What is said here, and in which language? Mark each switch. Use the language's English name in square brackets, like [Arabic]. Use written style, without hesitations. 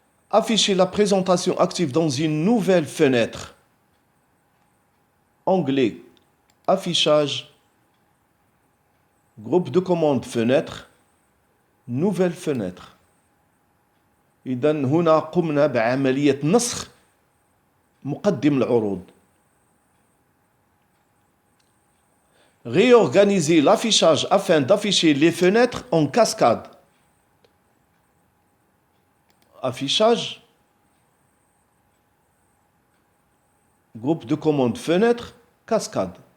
[French] Afficher la présentation active dans une nouvelle fenêtre. Onglet Affichage. Groupe de commande fenêtre. Nouvelle fenêtre. [Arabic] إذن هنا قمنا بعملية نسخ مقدم العروض. [French] Réorganiser l'affichage afin d'afficher les fenêtres en cascade. Affichage. Groupe de commande fenêtre, cascade.